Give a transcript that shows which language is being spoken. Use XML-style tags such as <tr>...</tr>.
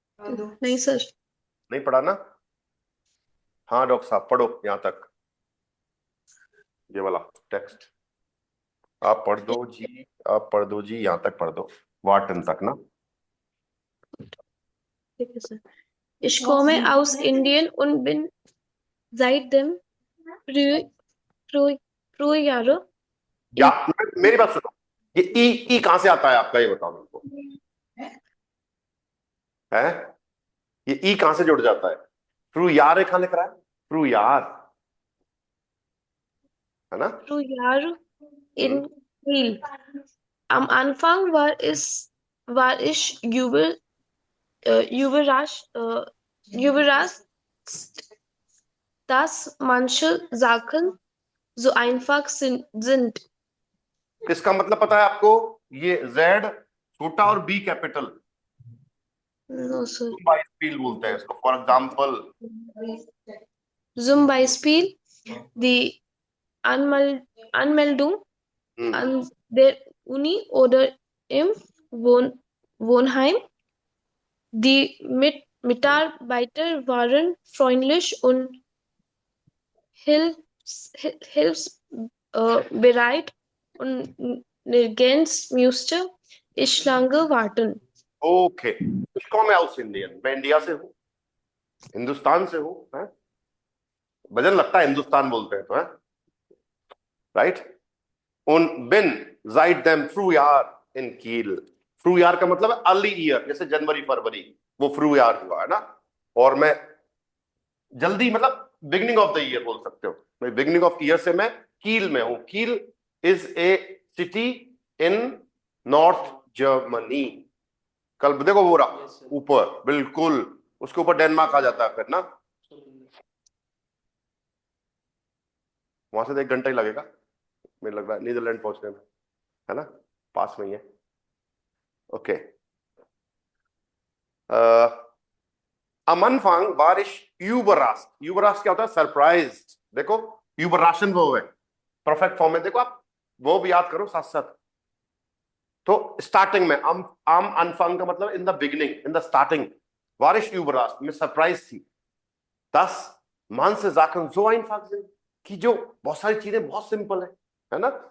<hi>नहीं सर। नहीं पढ़ा ना? हाँ डॉक्टर साहब पढ़ो यहां तक, ये वाला टेक्स्ट आप पढ़ दो जी, आप पढ़ दो जी, यहां तक पढ़ दो, वार्टन तक ना। ठीक है sir.</hi> <de>Ich komme aus Indien und bin seitdem Frühjahre</de> <hi>या मेरी बात सुनो, ये ई कहां से आता है आपका, ये बताओ मेरे को, है ये ई कहां से जुड़ जाता है? फ्रू यार कहां लिख रहा है? फ्रू यार है ना?</hi> <de>Frühjahr in Kiel. Am Anfang war ich überrascht, dass manche Sachen so einfach sind.</de> <hi>इसका मतलब पता है आपको? ये Z छोटा और B capital,</hi> <en>No, sir.</en> <hi>Beispiel बोलते हैं इसको,</hi> <en>For example.</en> <de>Zum Beispiel die Anmeldung an der Uni oder im Wohnheim. Die Mitarbeiter waren freundlich und hilfsbereit und nirgends musste ich lange warten.</de> <hi>Okay, इसको मैं house Indian, मैं India से हूँ, हिंदुस्तान से हूँ, है वजन लगता है हिंदुस्तान बोलते हैं तो, है राइट। उन बिन</hi> <de>seitdem Frühjahr</de> <hi>इन कील, फ्रूयार का मतलब है अर्ली ईयर, जैसे जनवरी फरवरी, वो फ्रूयार हुआ है ना। और मैं जल्दी मतलब</hi> <en>beginning of the year</en> <hi>बोल सकते हो, मैं बिगिनिंग ऑफ ईयर से मैं कील में हूं।</hi> <en>Kiel is a city in north Germany.</en> <hi>कल देखो वो रहा ऊपर, बिल्कुल उसके ऊपर डेनमार्क आ जाता है फिर ना, वहां से तो 1 घंटा ही लगेगा मुझे लग रहा है नीदरलैंड पहुंचने में, है ना, पास में ही है।</hi> <de>ओके, am Anfang war ich überrascht, überrascht</de> <hi>क्या होता है?</hi> <en>Surprised.</en> <hi>देखो überraschen वो है, परफेक्ट फॉर्म में, देखो आप वो भी याद करो साथ साथ। तो स्टार्टिंग में</hi> <de>am Anfang</de> <hi>का मतलब</hi> <en>In the beginning, in the starting.</en> <de>war ich überrascht,</de> <hi>मैं सरप्राइज थी।</hi> <de>dass manche Sachen so einfach sind,</de> <hi>कि जो बहुत सारी चीजें बहुत सिंपल है ना।</hi>